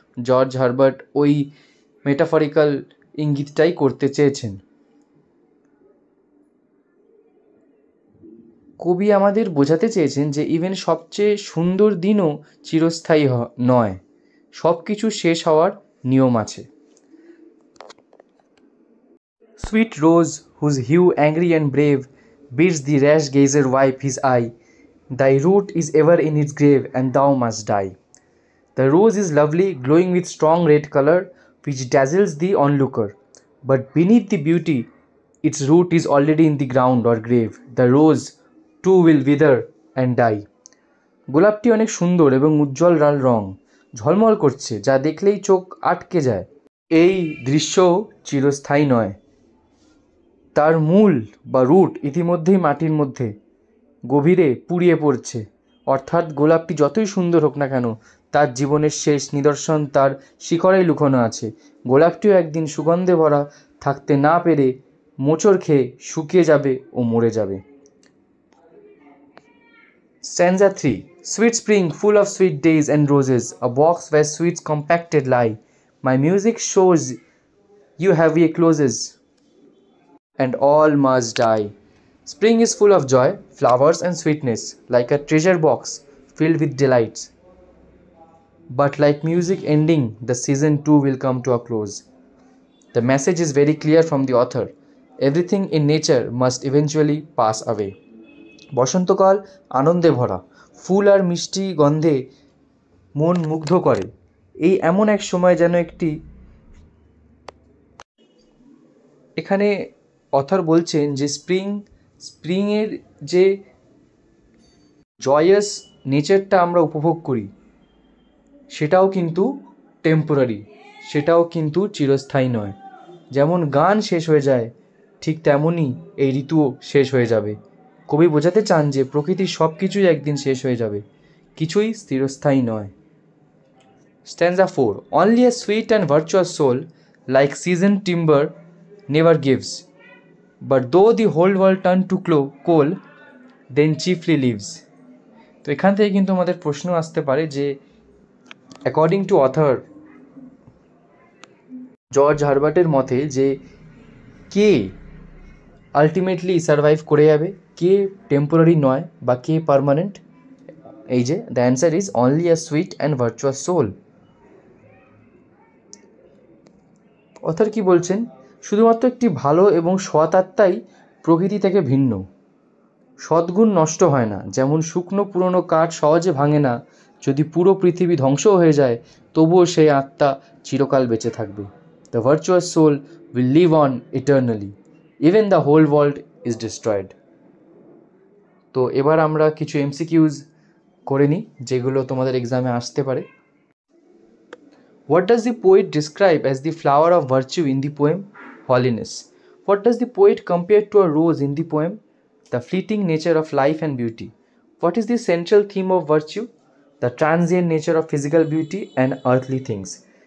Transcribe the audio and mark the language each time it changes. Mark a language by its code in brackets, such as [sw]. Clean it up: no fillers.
[bn] George Herbert ওই metaphorical ইঙ্গিতটাই করতে চেয়েছেন। কবি আমাদের বোঝাতে চেয়েছেন যে ইভেন সবচেয়ে সুন্দর দিনও চিরস্থায়ী নয়, সব কিছু শেষ হওয়ার নিয়ম আছে। [en] Sweet rose, whose hue angry and brave bids the rash gazer wipe his eye, thy root is ever in its grave, and thou must die. The rose is lovely, glowing with strong red color, which dazzles the onlooker. But beneath the beauty, its root is already in the ground or grave. The rose too will wither and die. [bn] গোলাপটি অনেক সুন্দর এবং উজ্জ্বল লাল রং, ঝলমল করছে, যা দেখলেই চোখ আটকে যায়। এই দৃশ্য চিরস্থায়ী নয়। তার মূল বা রুট ইতিমধ্যেই মাটির মধ্যে গভীরে পুড়িয়ে পড়ছে। অর্থাৎ গোলাপটি যতই সুন্দর হোক না কেন, তার জীবনের শেষ নিদর্শন তার শিকড়েই লুকোনো আছে। গোলাপটিও একদিন সুগন্ধে ভরা থাকতে না পেরে মোচড় খেয়ে শুকিয়ে যাবে ও মরে যাবে। [en] Stanza 3. Sweet spring, full of sweet days and roses, a box where sweets compacted lie. My music shows you heavy closes, and all must die. Spring is full of joy, flowers and sweetness, like a treasure box filled with delights. But like music ending, the season too will come to a close. The message is very clear from the author. Everything in nature must eventually pass away. [bn] বসন্তকাল আনন্দে ভরা, ফুল আর মিষ্টি গন্ধে মন মুগ্ধ করে। এই এমন এক সময় যেন এখানে অথর বলছেন যে স্প্রিংয়ের যে জয়াস নেচারটা আমরা উপভোগ করি, সেটাও কিন্তু টেম্পোরারি, সেটাও কিন্তু চিরস্থায়ী নয়। যেমন গান শেষ হয়ে যায়, ঠিক তেমনই এই ঋতুও শেষ হয়ে যাবে। কবি বোঝাতে চান যে প্রকৃতির সব কিছুই একদিন শেষ হয়ে যাবে, কিছুই স্থিরস্থায়ী নয়। [en] Stanza 4. Only a sweet and virtuous soul, like seasoned timber, never gives. But though the whole world turn to coal, then chiefly lives. [bn] তো এখান থেকে কিন্তু আমাদের প্রশ্ন আসতে পারে যে [en] according to [bn] অথর জর্জ হারবার্টের মতে, যে কে আলটিমেটলি সারভাইভ করে যাবে, কে টেম্পোরারি নয় বা কে পার্মানেন্ট। এই যে [en] the answer is only a sweet and virtuous soul. [bn] Author কি বলছেন? শুধুমাত্র একটি ভালো এবং সৎ আত্মাই প্রকৃতি থেকে ভিন্ন। সদ্গুণ নষ্ট হয় না, যেমন শুকনো পুরনো কাঠ সহজে ভাঙে না। যদি পুরো পৃথিবী ধ্বংস হয়ে যায় তবুও সেই আত্মা চিরকাল বেঁচে থাকবে। [en] The virtuous soul will live on eternally even the whole world is destroyed. [bn] তো এবার আমরা কিছু এমসিকিউজ করে নিই যেগুলো তোমাদের এক্সামে আসতে পারে। [en] What does the poet describe as the flower of virtue in the poem? Holiness. What does the poet compare to a rose in the poem? The fleeting nature of life and beauty. What is the central theme of virtue? The transient nature of physical beauty and earthly things.